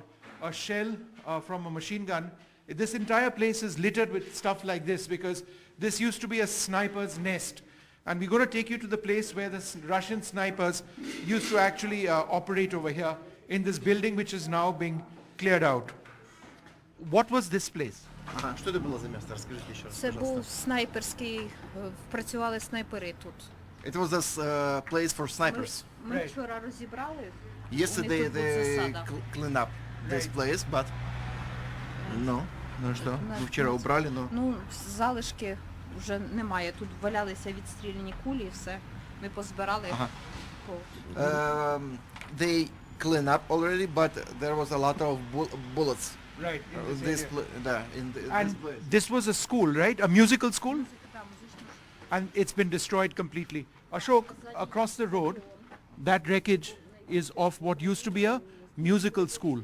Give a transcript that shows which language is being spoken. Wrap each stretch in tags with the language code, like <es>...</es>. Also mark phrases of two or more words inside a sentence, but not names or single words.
<en>A shell from a machine gun. This entire place is littered with stuff like this because this used to be a sniper's nest. And we're going to take you to the place where the Russian snipers used to actually operate over here in this building which is now being cleared out. What was this place?</en> <ru>Ага, что это было за место? Расскажите еще раз,</ru> <uk>Це був</uk> <ru>пожалуйста.</ru> <uk>снайперський, працювали снайпери тут.</uk> <en>It was this place for snipers.</en> <uk>Ми вчора розібрали.</uk> <en>Yesterday</en> <uk>тут була</uk> <en>they</en> <uk>засада.</uk> <en>clean up this Right. place, but no,</en> <ru>ну что? Ну вчера убрали, но</ru> <uk>Ну, залишки вже немає. Тут валялися відстріляні кулі і все. Ми позбирали. Ага. по-</uk> <en>they clean up already, but there was a lot of bullets. Right. In this And place. this was a school, right? A musical school? And it's been destroyed completely. Ashok, across the road, that wreckage is of what used to be a musical school.</en>